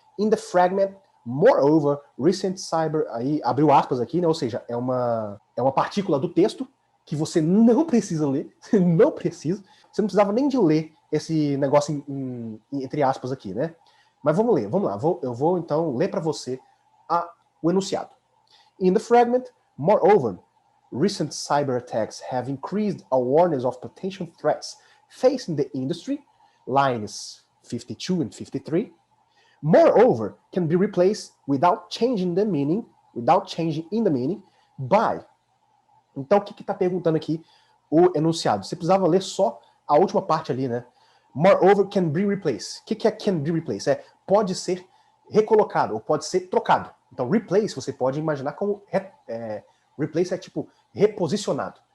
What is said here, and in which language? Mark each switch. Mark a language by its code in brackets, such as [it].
[en] In the fragment, moreover, recent cyber, [pt] aí abriu aspas aqui, né? Ou seja, é uma partícula do texto que você não precisa ler, você não precisa. Você não precisava nem de ler esse negócio entre aspas aqui, né? Mas vamos ler, vamos lá. Eu vou então ler para você o enunciado. [en] In the fragment, moreover, recent cyber attacks have increased awareness of potential threats facing the industry, lines 52 and 53. Moreover, can be replaced without changing in the meaning by. [pt] Então, o que está perguntando aqui o enunciado? Você precisava ler só a última parte ali, né? [en] Moreover, can be replaced. [pt] O que é can be replaced? Pode ser recolocado, ou pode ser trocado. Então, replace, você pode imaginar como... replace é tipo reposicionado.